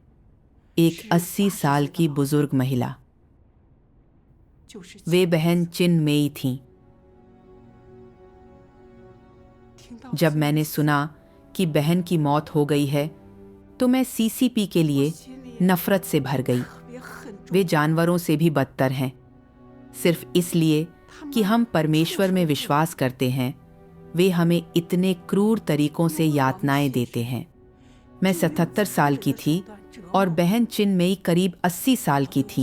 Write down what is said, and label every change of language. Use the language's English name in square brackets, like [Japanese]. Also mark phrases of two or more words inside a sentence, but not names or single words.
[Hindi] एक 80 साल की बुजुर्ग महिला, [Chinese] 就是 [Hindi] वे बहन चिन मेई थीं। [Chinese] 听到 [Hindi] जब मैंने सुना कि बहन की मौत हो गई है तो मैं सीसीपी के लिए नफरत से भर गई। [Chinese] 特别恨重， [Hindi] वे जानवरों से भी बदतर हैं। सिर्फ इसलिए कि हम परमेश्वर में विश्वास करते हैं, वे हमें इतने क्रूर तरीकों से यातनाएं देते हैं। मैं 77 साल की थी और बहन चिन्मयी करीब 80 साल की थीं।